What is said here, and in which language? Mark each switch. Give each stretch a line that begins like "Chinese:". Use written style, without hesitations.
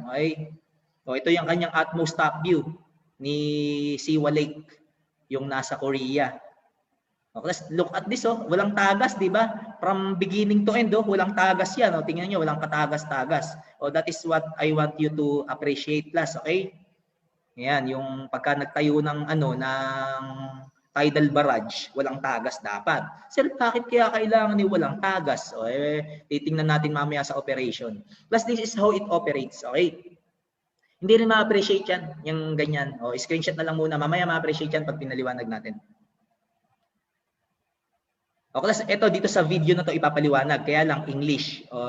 Filipino: Okay? Ito yung kanyang utmost top view ni Siwa Lake, yung nasa Korea.
English: Let's look at this,
Filipino: walang tagas, di ba?
English: From beginning to end,
Filipino: walang tagas yan. Tingnan nyo, walang katagas-tagas.
English: That is what I want you to appreciate, class, okay?
Filipino: Yan, yung pagka nagtayo ng ng tidal barrage, walang tagas dapat. Sir, bakit kaya kailangan ni walang tagas? Titingnan natin mamaya sa operation.
English: Plus, this is how it operates, okay?
Filipino: Hindi rin ma-appreciate yan, yung ganyan. Screenshot na lang muna. Mamaya ma-appreciate yan pag pinaliwanag natin. Class, ito dito sa video na to ipapaliwanag, kaya lang English.